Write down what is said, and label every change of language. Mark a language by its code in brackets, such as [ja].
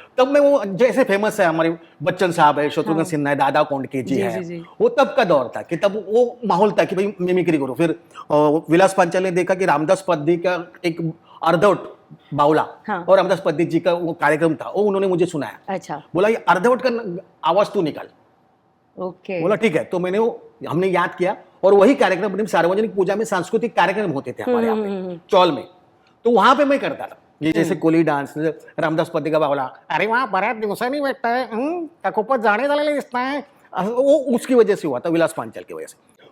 [hi] तब मैं वो जैसे फेमस है हमारे बच्चन साहब है, शत्रुघ्न सिन्हा है, दादा कोंडके जी है, वो तब का दौर था कि तब वो माहौल था कि भाई मिमिक्री करो। फिर विलास पांचाल ने देखा कि रामदास पद्दी का एक अर्धवट बावला और रामदास पद्दी जी का वो कार्यक्रम था, वो उन्होंने मुझे सुनाया। अच्छा। बोला ये अर्धवट का आवाज तू निकाल। ओके। बोला ठीक है। तो हमने याद किया, और वही कार्यक्रम सार्वजनिक पूजा में सांस्कृतिक कार्यक्रम होते थे हमारे यहाँ पे चौल में, तो वहां पे मैं करता था। ये जैसे कोली डान्स, रामदास पद्दी का बावला, [mr] अरे वहां बऱ्याच दिवसांनी भेटताय, का खूपच जाणे झालेले दिसताय, [hi] वो उसकी वजह से हुआ था, विलास पांचाल की वजह से।